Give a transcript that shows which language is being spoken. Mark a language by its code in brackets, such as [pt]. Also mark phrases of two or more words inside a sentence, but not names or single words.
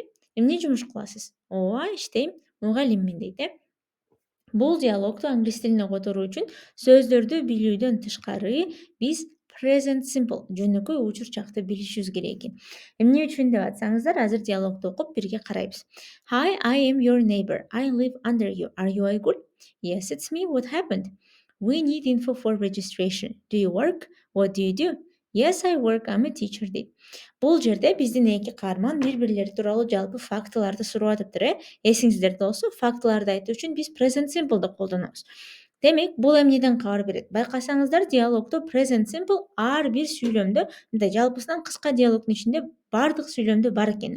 [ky] Эмне жумуш кыласыз? Ооба, иштейм. Мугалиммин дейт. Бул диалогду англис тилине которуу үчүн сөздөрдү билүүдөн тышкары биз [en] present simple [ky] жөнөкөй учур чакты билишибиз керек экен. Эмне үчүн деп атсаңыздар, азыр диалогду окуп бирге карайбыз. [en] Hi, I am your neighbor. I live under you. Are you Айгүл? Yes, it's me. What happened? We need info for registration. Do you work? What do you do? Yes, I work. I'm a teacher [ky] дейт. Бул жерде биздин эки каарман бири-бирлери тууралуу жалпы фактыларды сурап атыптыр. Эсиңиздерде болсо, фактыларды айтуу үчүн биз [en] present simple'ды [ky] колдонобуз. Демек, бул эмнеден кабар берет? Байкасаңыздар, диалогдо [en] present simple [ky] ар бир сүйлөмдө, мындай жалпысынан кыска диалогдун ичинде бардык сүйлөмдө бар экен.